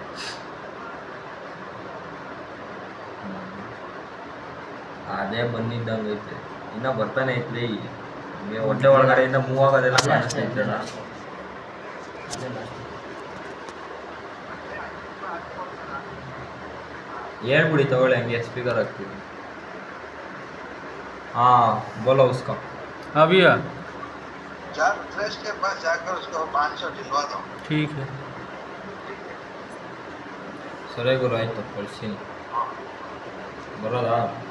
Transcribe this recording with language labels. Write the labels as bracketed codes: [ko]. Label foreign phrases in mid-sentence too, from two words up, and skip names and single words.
[kn] ಅದೇ ಬಂದಿದ್ದಂಗೆ ಐತೆ, ಇನ್ನೂ ಬರ್ತಾನೆ ಐತ್ಲಿ. ನಿಮಗೆ ಹೊಟ್ಟೆ ಒಳಗಡೆಯಿಂದ ಮೂವ್ ಆಗೋದೆಲ್ಲ ಕಾಣಿಸ್ತೈತಲ್ಲ. ಹೇಳ್ಬಿಡಿ ತಗೊಳ್ಳಿ, ಹಂಗೆ ಸ್ಪೀಕರ್ ಹಾಕ್ತೀವಿ. [hi] हाँ बोलो उसका अभी फ्रेश के पास जाकर उसको 500 दिलवा दो. ठीक है. [kn] ಸರಿ ಗುರು, ಆಯ್ತು ಕಳ್ಸಿ ಬರೋದಾ?